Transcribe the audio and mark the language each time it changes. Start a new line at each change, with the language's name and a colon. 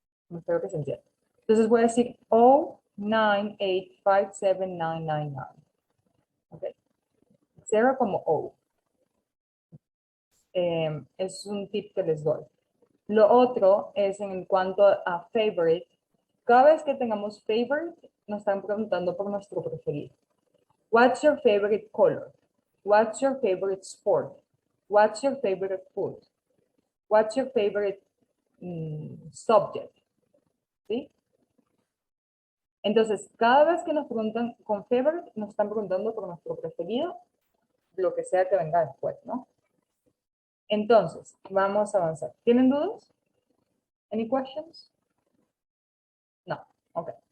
Spanish: Espero que se entienda. Entonces voy a decir O9857999. Ok. 0 como O. Es un tip que les doy. Lo otro es en cuanto a favorite. Cada vez que tengamos favorite, nos están preguntando por nuestro preferido.
English: What's your favorite color? What's your favorite sport? What's your favorite food? What's your favorite subject?
Spanish: ¿Sí? Entonces, cada vez que nos preguntan con favorite, nos están preguntando por nuestro preferido, lo que sea que venga después, ¿no? Entonces, vamos a avanzar. ¿Tienen dudas?
English: Any questions?
Spanish: No. Ok.